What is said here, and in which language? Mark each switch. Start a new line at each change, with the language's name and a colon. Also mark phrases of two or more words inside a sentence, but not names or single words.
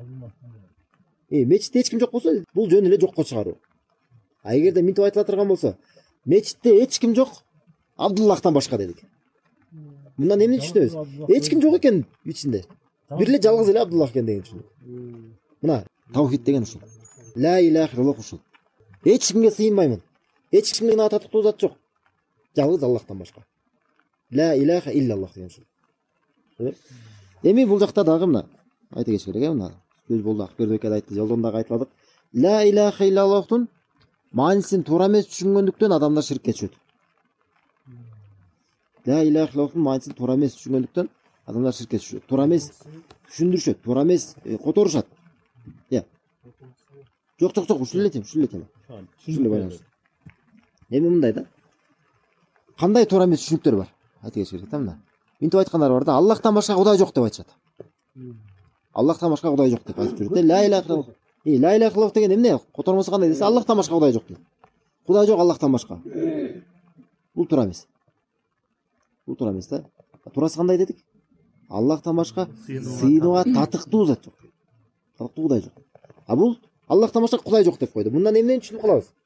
Kyrgyz: Мечитте эч ким жок болсо, бул жөн эле жокко чыгаруу. Эгерде мынтип айтыла турган болсо, мечитте эч ким жок, Абдуллахтан башка дедик. Мындан эмне түшүнөбүз? Эч ким жок экен ичинде. Бир эле жалгыз эле Абдуллах экен деген түшүнүк. Мына таухид деген ушул.
Arabic: لا إله إلا الله ушул.
Kyrgyz: Эч кимге сыйынбаймын. Эч кимдин ататтуу зат жок. Жалгыз Аллахтан башка.
Arabic: لا إله إلا الله
Kyrgyz: деген ушул. Эми бул жакта дагы мына айта кетиш керек, мына сөз болду, Акбердиев айтты, жолдон дагы айтыладык.
Arabic: لا إله إلا الله
Kyrgyz: маанисин туура эмес түшүнгөндүктөн адамдар ширкке түшөт.
Arabic: لا إله إلا الله
Kyrgyz: маанисин туура эмес түшүнгөндүктөн адамдар ширкке түшөт. Туура эмес түшүндүрүшөт, туура эмес которушат. Жок, ушул эле тема. Ушул эле байланыштуу. Эми мындай да. Кандай туура эмес түшүнүктөр бар? Айта кетиш керек да мына. Мынтип айткандар бар да, Аллахтан башка Кудай жок деп айтышат. Аллахтан башка Кудай жок деп айтып жүрөт.
Arabic: لا إله إلا الله. لا إله إلا الله
Kyrgyz: деген эмне? Котормосу кандай десе, Аллахтан башка Кудай жок дейт. Кудай жок Аллахтан башка. Бул туура эмес. Бул туура эмес да. Туурасы кандай дедик? Аллахтан башка сыйынууга татыктуу зат жок. Татыктуу Кудай жок. Бул Аллахтан башка Кудай жок деп койду. Мындан эмнени түшүнүп калабыз?